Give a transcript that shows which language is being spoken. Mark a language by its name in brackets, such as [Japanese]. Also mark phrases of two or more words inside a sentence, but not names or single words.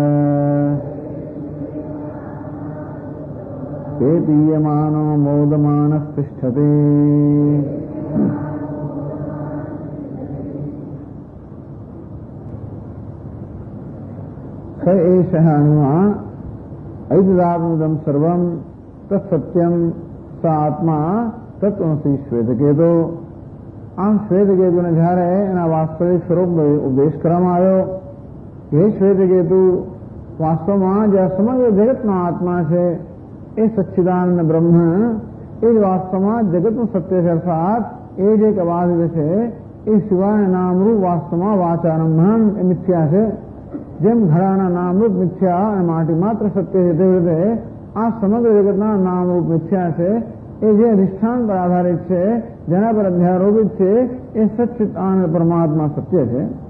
[Sanskrit] ते पीयमानो मोदमानस्तिष्ठति स एषः अनुमा ऐतदात्मदं सर्वं तत्सत्यं स आत्मा तत्त्वमसि श्वेतकेतो [Gujarati] આમ શ્વેતકેતુને જ્યારે એના વાસ્તવિક સ્વરૂપ ઉપદેશ કરવામાં આવ્યો એ શ્વેતકેતુ વાસ્તવમાં જે સમગ્ર જગતનો આત્મા છે એ સચ્ચિદાનંદ બ્રહ્મ એ જ વાસ્તવમાં જગતનું સત્ય છે અર્થાત એ જે કવાદિત છે એ સિવાય નામરૂપ વાસ્તવમાં વાચારંભણ એ મિથ્યા છે જેમ ઘડાના નામરૂપ મિથ્યા અને માટી માત્ર સત્ય છે તેવી રીતે આ સમગ્ર જગતના નામરૂપ મિથ્યા છે એ જે અધિષ્ઠાન પર આધારિત છે જેના પર અધ્યારોપિત છે એ સચ્ચિદાનંદ પરમાત્મા સત્ય છે